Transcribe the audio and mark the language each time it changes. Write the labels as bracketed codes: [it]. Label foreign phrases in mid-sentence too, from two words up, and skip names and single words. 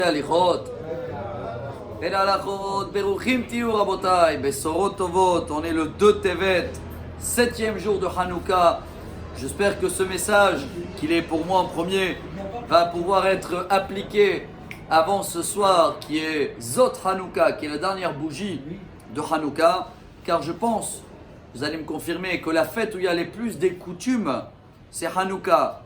[he] הליכות. אל ההלכות, ברוכים תהיו רבותיי, בשורות טובות, [fr] on est le 2 Tevet, 7e jour de Hanouka. J'espère que ce message, qu'il est pour moi en premier, va pouvoir être appliqué avant ce soir, qui est [he] זאת חנוכה, [fr] qui est la dernière bougie de Hanouka, car je pense, vous allez me confirmer, que la fête où il y a les plus des coutumes, c'est Hanouka.